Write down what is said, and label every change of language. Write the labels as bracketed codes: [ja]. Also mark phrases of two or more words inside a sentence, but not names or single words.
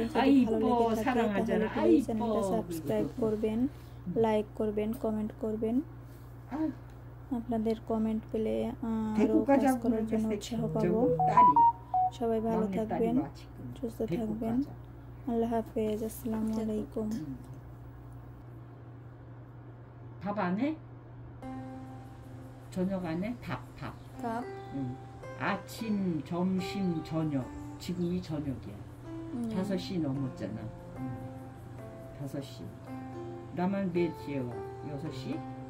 [bn] যদি ভালো লেগে থাকে তাহলে প্লিজ চ্যানেলটা সাবস্ক্রাইব করবেন, লাইক করবেন, কমেন্ট করবেন। আপনাদের কমেন্ট পেলে আরও কাজ করার জন্য উৎসাহ পাবো। সবাই ভালো থাকবেন, সুস্থ থাকবেন। আল্লাহ হাফেজ, [ar] السلام عليكم. [ko] 밥 안 해? 저녁 안 해? 밥. 밥? 응. 아침, 점심, 저녁. 지금이 저녁이야. 5시 넘었잖아. 5시. 나만 몇 시에 와? 6시?